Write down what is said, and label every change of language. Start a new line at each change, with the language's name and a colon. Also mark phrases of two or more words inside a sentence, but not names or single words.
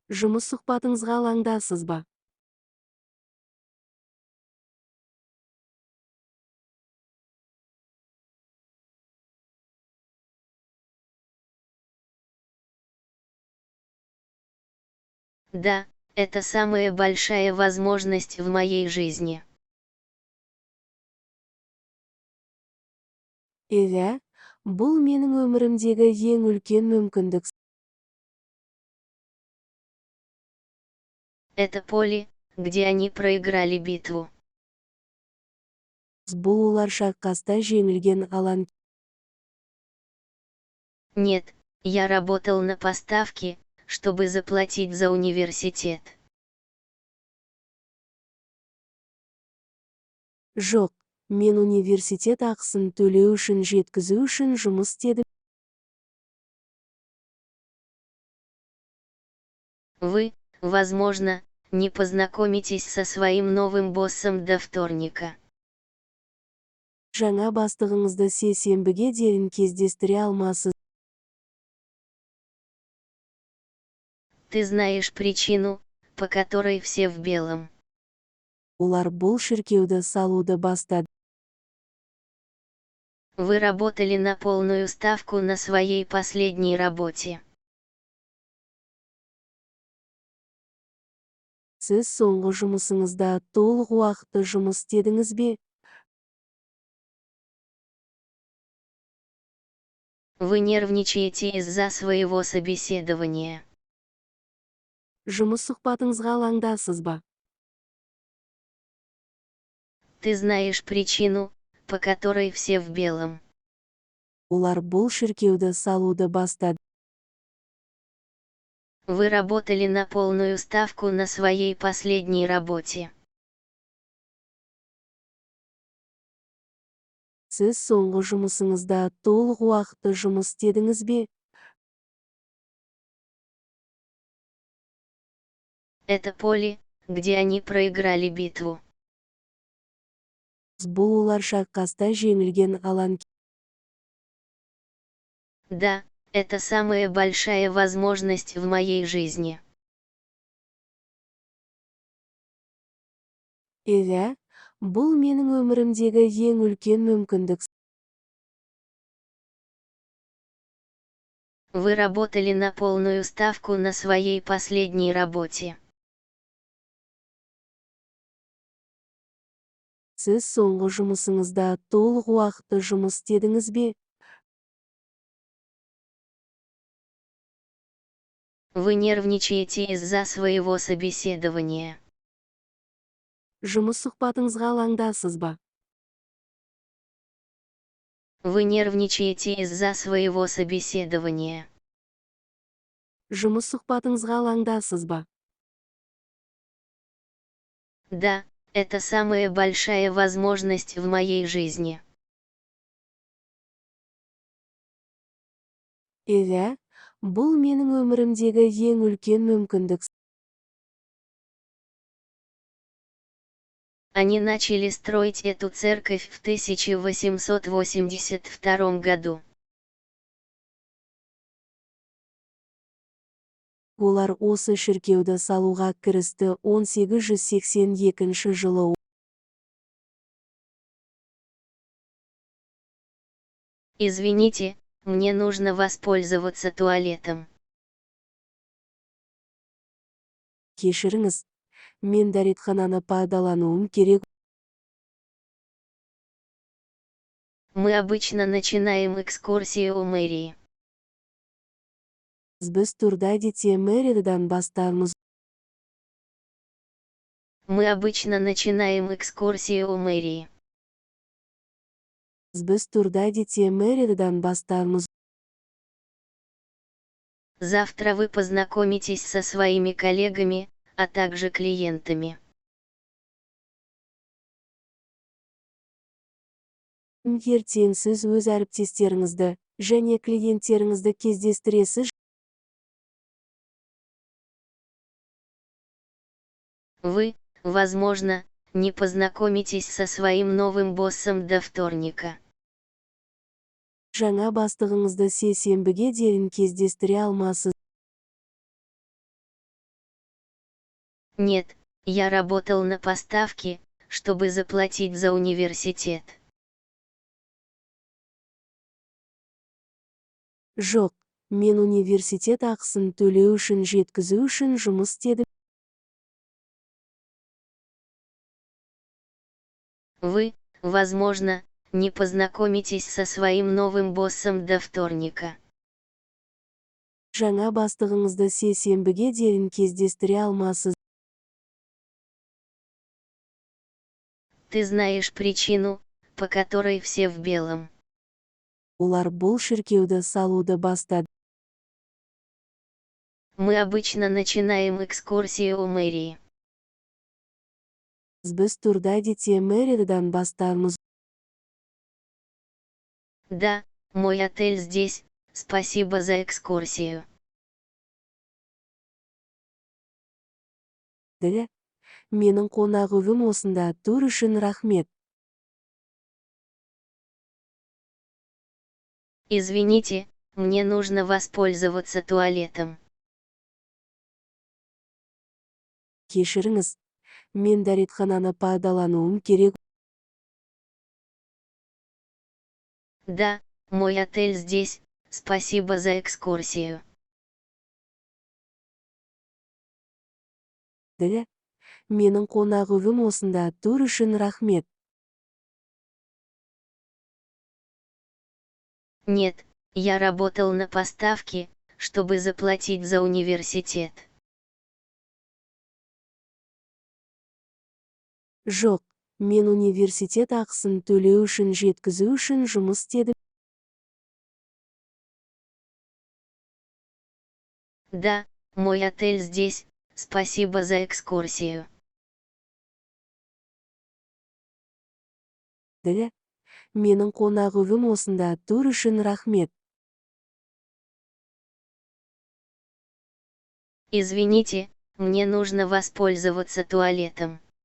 Kazakh: Жұмыс сұхбатыңызға алаңдасыз ба?
Russian: Да, это самая большая возможность в моей жизни.
Kazakh: Иә, бұл менің өмірімдегі ең үлкен мүмкіндік.
Russian: Это поле, где они проиграли битву.
Kazakh: Бұл олар шайқаста жеңілген алаң.
Russian: Нет, я работал на поставки, чтобы заплатить за университет.
Kazakh: Жоқ, мен университет ақысын төлеу үшін жеткізу үшін жұмыс істедім.
Russian: Вы, возможно, не познакомитесь со своим новым боссом до вторника.
Kazakh: Жаңа бастығыңызды сейсенбіге дейін кездестіре алмасыз.
Russian: Ты знаешь причину, по которой все в белом.
Kazakh: Олар бұл шіркеуді салуды бастады.
Russian: Вы работали на полную ставку на своей последней работе.
Kazakh: Сіз соңғы жұмысыңызда толық уақытты жұмыс істедіңіз бе?
Russian: Вы нервничаете из-за своего собеседования.
Kazakh: Жұмыс сұхбатыңызға алаңдасыз ба?
Russian: Ты знаешь причину, по которой все в белом.
Kazakh: Олар бұл шіркеуді салуды бастады.
Russian: Вы работали на полную ставку на своей последней работе.
Kazakh: Сіз соңғы жұмысыңызда толық уақытты жұмыс істедіңіз бе?
Russian: Это поле, где они проиграли битву.
Kazakh: Бұл олар шайқаста жеңілген алаң.
Russian: Да, это самая большая возможность в моей жизни.
Kazakh: Иә, бұл менің өмірімдегі ең үлкен мүмкіндік.
Russian: Вы работали на полную ставку на своей последней работе.
Kazakh: Сіз соңғы жұмысыңызда толық уақытты жұмыс істедіңіз бе?
Russian: Вы нервничаете из-за своего собеседования.
Kazakh: Жұмыс сұхбатыңызға алаңдасыз ба?
Russian: Вы нервничаете из-за своего собеседования.
Kazakh: Жұмыс сұхбатыңызға алаңдасыз ба?
Russian: Да, это самая большая возможность в моей жизни.
Kazakh: Иә, бұл менің өмірімдегі ең үлкен мүмкіндік.
Russian: Они начали строить эту церковь в 1882 году.
Kazakh: Олар осы шіркеуді салуға кірісті 1882 жылы.
Russian: Извините, мне нужно воспользоваться туалетом.
Kazakh: Кешіріңіз, мен дәретхананы пайдалануым керек.
Russian: Мы обычно начинаем экскурсию у мэрии.
Kazakh: Біз турды әдетте мэридадан бастаймыз.
Russian: Мы обычно начинаем экскурсию у мэрии.
Kazakh: Біз турды әдетте мэридадан бастаймыз.
Russian: Завтра вы познакомитесь со своими коллегами, а также клиентами.
Kazakh: Ертең сіз өз әріптестеріңізді және клиенттеріңізді кездестіресіз.
Russian: Вы, возможно, не познакомитесь со своим новым боссом до вторника.
Kazakh: Жаңа бастығыңызды сейсенбіге дейін кездестіре алмасыз.
Russian: Нет, я работал на поставки, чтобы заплатить за университет.
Kazakh: Жоқ, мен университет ақысын төлеу үшін жеткізу үшін жұмыс істедім.
Russian: Вы, возможно, не познакомитесь со своим новым боссом до вторника.
Kazakh: Жаңа бастығыңызды сейсенбіге дейін кездестіре алмасыз.
Russian: Ты знаешь причину, по которой все в белом.
Kazakh: Олар бұл шіркеуді салуды бастады.
Russian: Мы обычно начинаем экскурсию у мэрии.
Kazakh: Біз турда әдетте мэридан бастаймыз.
Russian: Да, мой отель здесь, спасибо за экскурсию.
Kazakh: Ділі, менің қонақүйім осында, тур үшін рахмет.
Russian: Извините, мне нужно воспользоваться туалетом.
Kazakh: Кешіріңіз, мен дәретхананы пайдалануым керек.
Russian: Да, мой отель здесь, спасибо за экскурсию.
Kazakh: Ділі, менің қонақүйім осында, тур үшін рахмет.
Russian: Нет, я работал на поставки, чтобы заплатить за университет.
Kazakh: Жоқ, мен университет ақысын төлеу үшін жеткізу үшін жұмыс істедім.
Russian: Да, мой отель здесь, спасибо за экскурсию.
Kazakh: Ділі, менің қонақүйім осында, тур үшін рахмет.
Russian: Извините, мне нужно воспользоваться туалетом.